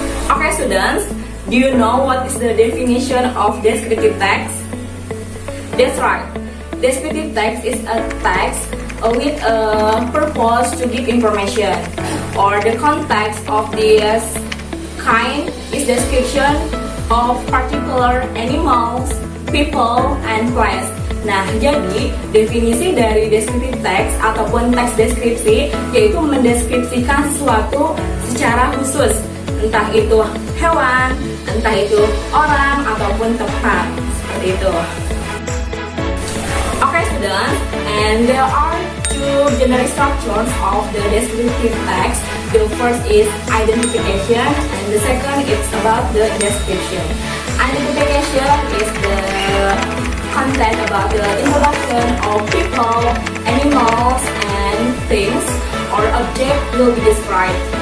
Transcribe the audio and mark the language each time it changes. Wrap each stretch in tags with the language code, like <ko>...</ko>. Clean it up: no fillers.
<en>Okay, students, do you know what is the definition of descriptive text? That's right. Descriptive text is a text with a purpose to give information, or the context of this kind is description of particular animals, people, and place.</en> <id>Nah, jadi definisi dari descriptive text ataupun teks deskripsi yaitu mendeskripsikan sesuatu secara khusus, entah itu hewan, entah itu orang ataupun tempat, seperti itu.</id> <en>Okay, students, and there are two generic structures of the descriptive text. The first is identification, and the second is about the description. Identification is the content about the introduction of people, animals, and things or object will be described.</en>